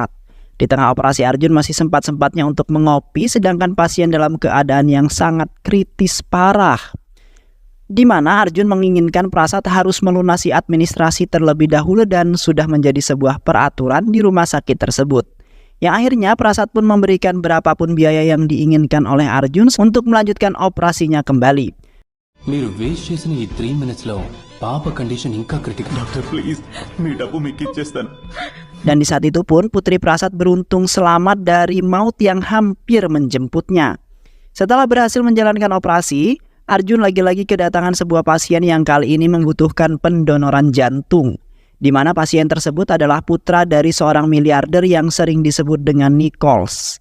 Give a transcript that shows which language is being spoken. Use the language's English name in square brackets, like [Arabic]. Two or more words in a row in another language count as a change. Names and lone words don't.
[Indonesian] Di tengah operasi Arjun masih sempat-sempatnya untuk mengopi sedangkan pasien dalam keadaan yang sangat kritis parah. Di mana Arjun menginginkan Prasad harus melunasi administrasi terlebih dahulu dan sudah menjadi sebuah peraturan di rumah sakit tersebut. Yang akhirnya Prasad pun memberikan berapapun biaya yang diinginkan oleh Arjun untuk melanjutkan operasinya kembali. [Telugu] మీరు వేస్ట్ చేసిన ఈ 3 minutes లో పాప కండిషన్ ఇంకా క్రిటికల్. [English] doctor please [Telugu] మీ డబ్బు మీకు ఇచ్చేస్తాను. [Indonesian] Dan di saat itu pun Putri Prasad beruntung selamat dari maut yang hampir menjemputnya. Setelah berhasil menjalankan operasi, Arjun lagi-lagi kedatangan sebuah pasien yang kali ini membutuhkan pendonoran jantung, di mana pasien tersebut adalah putra dari seorang miliarder yang sering disebut dengan Nichols.